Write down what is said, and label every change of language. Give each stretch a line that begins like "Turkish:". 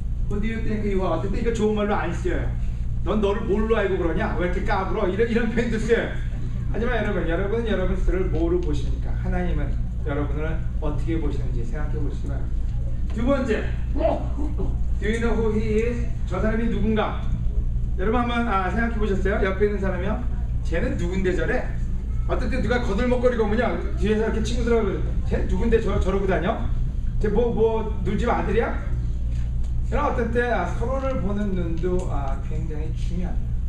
English: Who do you think you are?
Korean: 어떤 때 이거 좋은 말로 안 쓰여요. 넌 너를 뭘로 알고 그러냐? 왜 이렇게 까불어? 이런 표현도 써요. 하지만 여러분은 여러분 스스로를 뭐로 보십니까? 하나님은 여러분을 어떻게 보시는지 생각해 보시기 바랍니다. 두 번째,
English: Do you know who he is?
Korean: 저 사람이 누군가? 여러분 한번 생각해 보셨어요? 옆에 있는 사람이요? 쟤는 누군데 저래? 어떨 때 누가 거들먹거리고 오면요 뒤에서 이렇게 친구들하고 쟤 누군데 저러고 다녀? 쟤 뭐 누집 아들이야? 이런 어떤 때 서로를 보는 눈도 굉장히 중요합니다.